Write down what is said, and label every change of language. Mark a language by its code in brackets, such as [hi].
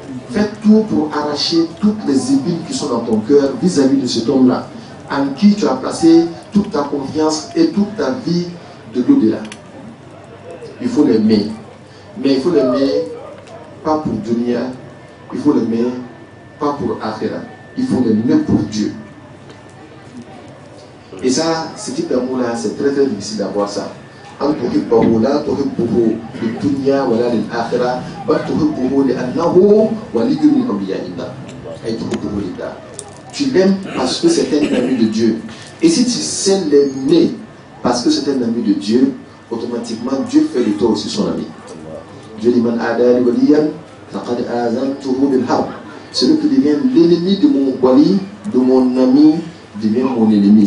[fr] Fais tout pour arracher toutes les épines qui sont dans ton cœur vis-à-vis de cet homme-là, en qui tu as placé toute ta confiance et toute ta vie de l'au-delà. Il faut l'aimer. Mais il faut l'aimer pas pour dunya, il faut l'aimer pas pour akhira. Il faut l'aimer pour Dieu. Et ça, ce type d'amour-là, c'est très très difficile d'avoir ça. [ar] أن تحبه لا تحبه للدنيا ولا للآخرة بل تحبه لأنه ولي من أولياء الله أي تحبه لله. [fr] Tu l'aimes parce que c'est un ami de Dieu. Et si tu sais l'aimer parce que c'est un ami de Dieu, automatiquement Dieu fait de toi aussi son ami. Dieu dit [ar] Man adali waliyan faqad azantuhu bil harb. [fr] Celui qui devient l'ennemi de mon wali, de mon ami, devient mon ennemi.